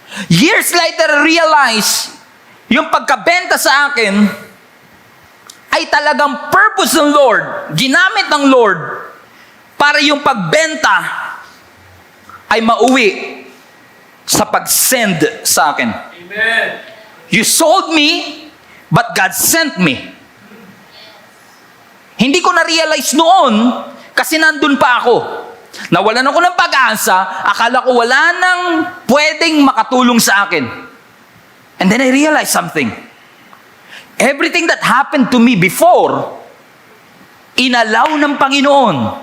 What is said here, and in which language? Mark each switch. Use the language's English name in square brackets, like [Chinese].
[Filipino] Years later, realize yung pagkabenta sa akin ay talagang purpose ng Lord, ginamit ng Lord para yung pagbenta ay mauwi sa pag-send sa akin. [English] Amen. You sold me, but God sent me. [Filipino] Hindi ko na-realize noon kasi nandun pa ako. Nawalan ako ng pag-asa, akala ko wala nang pwedeng makatulong sa akin. [English] And then I realized something. Everything that happened to me before, [Filipino] inalaw ng Panginoon.